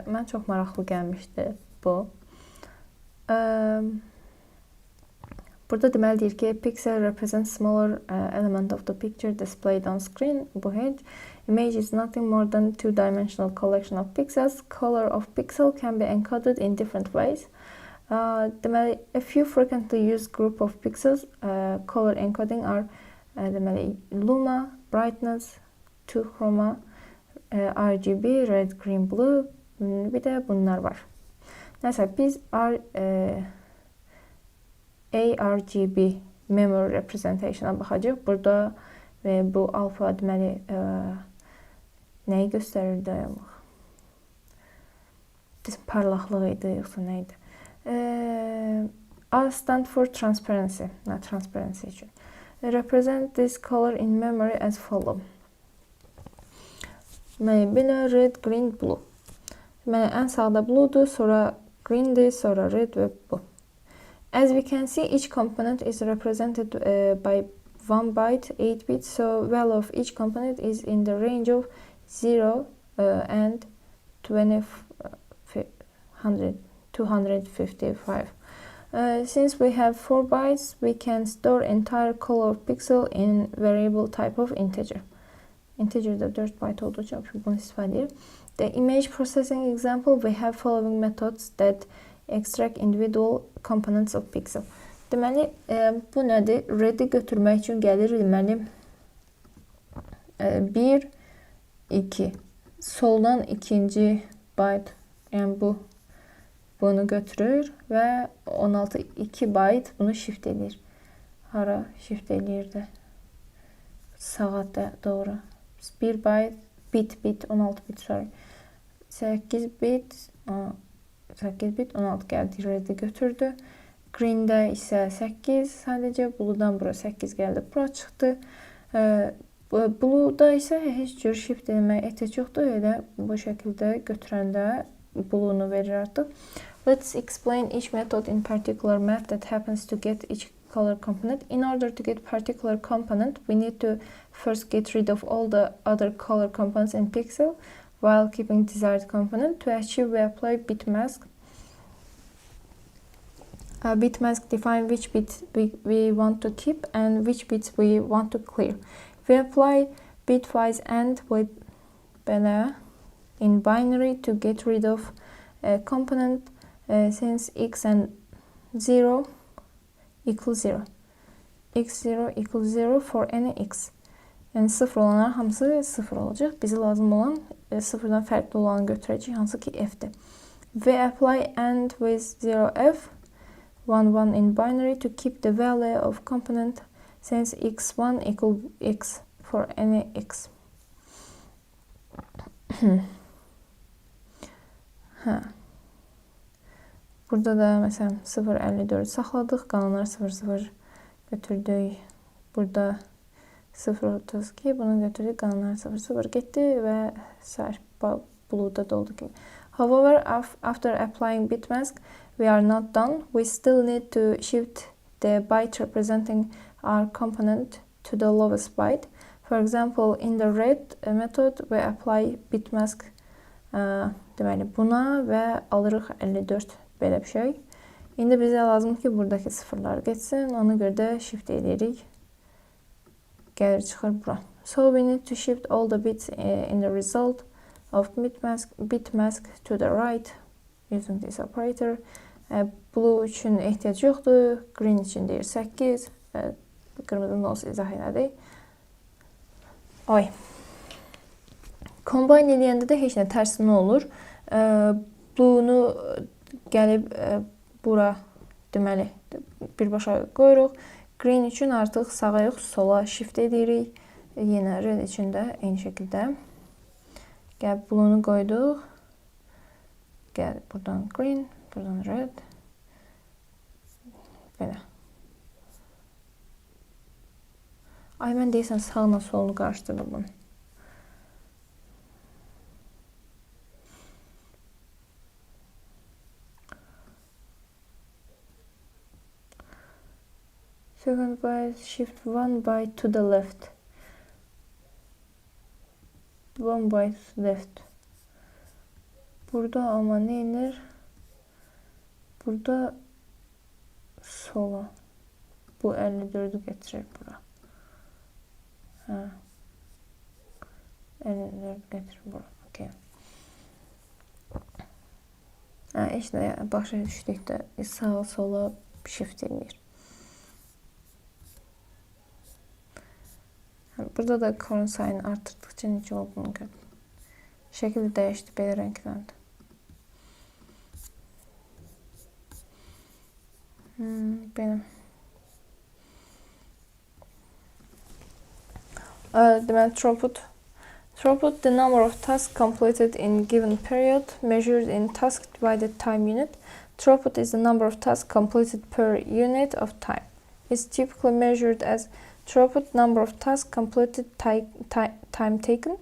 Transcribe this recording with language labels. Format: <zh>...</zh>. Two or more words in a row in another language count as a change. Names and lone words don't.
<az>Mən çox maraqlı gəlmişdi bu. Burada deməli deyir ki,</az> <en>pixel represents smaller element of the picture displayed on screen.</en> <az>Bu heç.</az> <en>Image is nothing more than two-dimensional collection of pixels. Color of pixel can be encoded in different ways. Deməli, a few frequently used group of pixels color encoding are deməli, luma, brightness, two chroma, RGB, red, green, blue,</en> <az>bir də bunlar var. Nəsə, biz</az> <en>ARGB memory representation'a</en> <az>baxacaq. Burada bu alfa deməli nəyi göstərir dayanmaq? Parlaqlığı idi, yoxsa nə idi?</az> <en>R stand for transparency.</en> <az>Transparency üçün.</az> <en>Represent this color in memory as follow. Belə red, green, blue.</en> <az>Ən sağda blue'dur, sonra green'dir, sonra red və bu.</az> <en>As we can see, each component is represented by 1 byte, 8 bits, so value of each component is in the range of 0 and 255. Since we have 4 bytes, we can store entire color pixel in variable type of integer.</en> <az>Integer'da 4 byte olduğu için bunu istifadə edir.</az> <en>The image processing example, we have following methods that extract individual components of pixel.</en> <az>Deməli, bu nədir? Red'i götürmək üçün gəlir, deməli, 1, 2. Soldan ikinci byte, yəni bunu götürür və 16, 2 byte bunu shift edir. Hara shift edir də? Sağa doğru. 1 byte, bit, 16 bit, sorry. 8 bit, 16 gəldi, red'i götürdü. Green'də isə 8, sadəcə blue'dan bura 8 gəldi, bura çıxdı. Blue'da isə heç cür shift etməyə ehtiyac yoxdur, elə bu şəkildə götürəndə blue'nu verir artıq.</az> <en>Let's explain each method in particular math that happens to get each color component. In order to get particular component, we need to first get rid of all the other color components in pixel while keeping desired component. To achieve, we apply bit mask. Bit mask define which bits we want to keep and which bits we want to clear. We apply bitwise AND with belə in binary to get rid of a component since x and 0 equals 0. x0 equals 0 for any x.</en> <az>Yəni 0 olanlar hamısı 0 olacaq. Bizə lazım olan 0-dan fərqli olanı götürəcək, hansı ki f-dir.</az> <en>We apply AND with 0f 1 in binary to keep the value of component since x1 equal x for any x.</en> <az>Burada da məsələn 0,54 saxladıq, qalanlar 0,0 götürdük. Burada 0,32 bunu götürdük, qalanlar 0,0 getdi və sair blue'da doldu ki.</az> <en>However, after applying bit mask, we are not done. We still need to shift the byte representing our component to the lowest byte. For example, in the red method, we apply bit mask</en> <az>deməli buna və alırıq 54 belə bir şey. İndi bizə lazım ki, buradakı sıfırlar geçsin. Ona görə də shift edirik. Gəlir çıxır bura.</az> <en>So we need to shift all the bits in the result of bit mask to the right using this operator.</en> <az>Blue üçün ehtiyac yoxdur. Green üçün deyir 8. Qırmızının olsa izah elədik. Oy. Combine eləyəndə də heç nə tərsinə olur. Blue'nu gəlib bura deməli birbaşa qoyuruq. Green üçün artıq sağa yox, sola shift edirik. Yenə red üçün də eyni şəkildə. Gəl blue'nu qoyduq. Gəl buradan green, buradan red. Belə. Ay, mən deyəsən sağla solunu qarışdırdım bunu.</az> <en>Second byte, shift 1 byte to the left. 1 byte left.</en> <az>Burada ama ne inir? Burada sola. Bu 54'ü getirir bura. Ha. 54 getirir bura. Okay. Ha, işte başa düşdükdə sağa sola shift edir. Burada da korun sayını artırdıkça necə olduğunu gördüm. Şəkil dəyişdi, belə rəngləndi. Benim. Deməli, throughput.</az> <en>Throughput, the number of tasks completed in given period, measured in task divided time unit. Throughput is the number of tasks completed per unit of time. It's typically measured as throughput, number of tasks completed, time taken.</en>